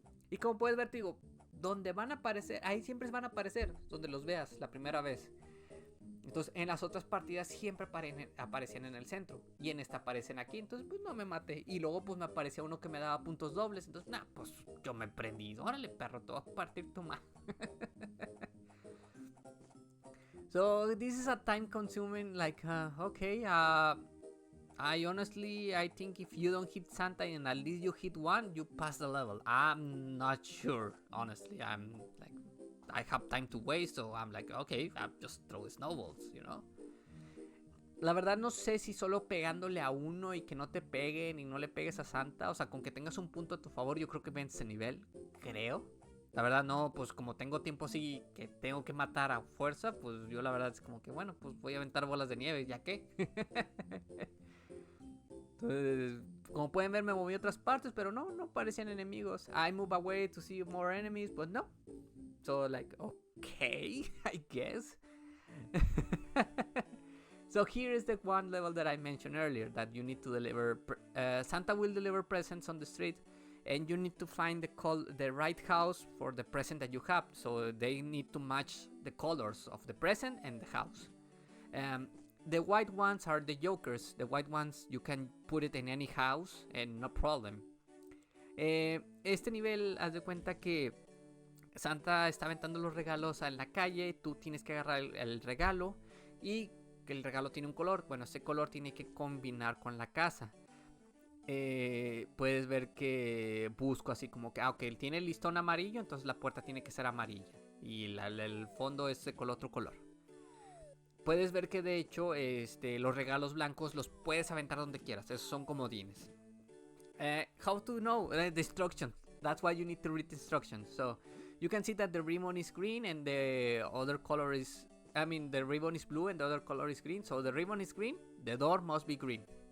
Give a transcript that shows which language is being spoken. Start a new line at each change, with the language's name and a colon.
Spanish: Y como puedes ver, te digo, donde van a aparecer, ahí siempre van a aparecer, donde los veas la primera vez. Entonces, en las otras partidas siempre aparecían en el centro. Y en esta aparecen aquí, entonces pues no me maté. Y luego pues me aparecía uno que me daba puntos dobles. Entonces, pues yo me prendí. Órale, perro, te voy a partir tu madre.
English: So this is a time consuming, like, okay, I honestly, I think if you don't hit Santa and at least you hit one, you pass the level. I'm not sure, honestly. I'm like, I have time to waste, so I'm like, okay, I'll just throw snowballs, you know.
Spanish: La verdad no sé si solo pegándole a uno y que no te peguen y no le pegues a Santa, o sea, con que tengas un punto a tu favor, yo creo que vences el nivel, creo. La verdad no, pues como tengo tiempo así que tengo que matar a fuerza, pues yo la verdad es como que bueno, pues voy a aventar bolas de nieve, ¿ya qué? Entonces, como pueden ver me moví a otras partes, pero no parecían enemigos.
English: I move away to see more enemies, but no. So like, okay, I guess. So here is the one level that I mentioned earlier, that you need to deliver, Santa will deliver presents on the street. And you need to find the right house for the present that you have. So they need to match the colors of the present and the house. The white ones are the jokers. The white ones you can put it in any house and no problem.
Spanish: Este nivel, haz de cuenta que Santa está aventando los regalos en la calle. Tú tienes que agarrar el regalo y que el regalo tiene un color. Bueno, ese color tiene que combinar con la casa. Puedes ver que busco así como que, ok, tiene el listón amarillo, entonces la puerta tiene que ser amarilla y el fondo es con otro color. Puedes ver que de hecho los regalos blancos los puedes aventar donde quieras, esos son comodines.
English: How to know the instructions? That's why you need to read the instructions. So you can see that the ribbon is green and the other color is, the ribbon is blue and the other color is green. So the ribbon is green, the door must be green.